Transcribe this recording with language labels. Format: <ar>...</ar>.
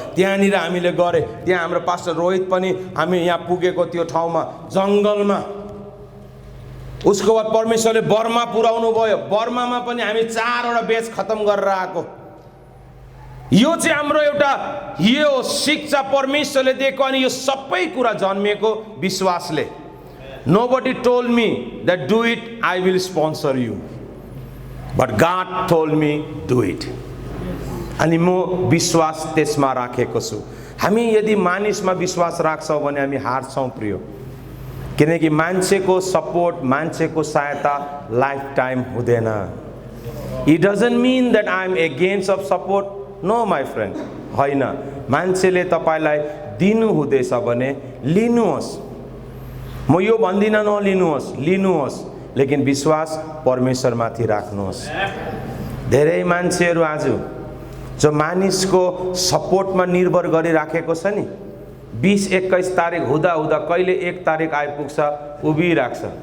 <ne>त्यहाँनिर हामीले गरे। त्यहाँ हाम्रो पास्टर रोहित पनि हामी यहाँ पुगेको त्यो ठाउँमा जङ्गलमा। उसको बाद परमेश्वरले बर्मा पुर्याउनु भयो। बर्मामा पनि हामी 4वटा बेच खत्म गरेर आएको। यो चाहिँ हाम्रो एउटा यो शिक्षा परमेश्वरले दिएको। अनि यो सबै कुरा जन्मिएको विश्वासले।</ne> <en>Nobody told me that do it, I will sponsor you. But God told me do it.</en> <ne>अनि म विश्वास त्यसमा राखेको छु। हामी यदि मानिसमा विश्वास राख्छौँ भने हामी हार्छौँ प्रिय। किनकि मान्छेको सपोर्ट, मान्छेको सहायता लाइफ टाइम हुँदैन।</ne> <en>It doesn't mean that I am against of support. No my friend.</en> <ne>होइन, मान्छेले तपाईलाई दिनु हुँदैछ भने लिनुहोस्। म यो भन्दिनँ नलिनुहोस्, लिनुहोस्, लेकिन विश्वास परमेश्वरमाथि राख्नुहोस्। धेरै मान्छेहरू आज जो मानिसको सपोर्टमा निर्भर गरिराखेको छ नि, 20-21 तारिक हुँदा हुँदा कहिले 1 तारिक आइपुग्छ उभिराख्छ।</ne>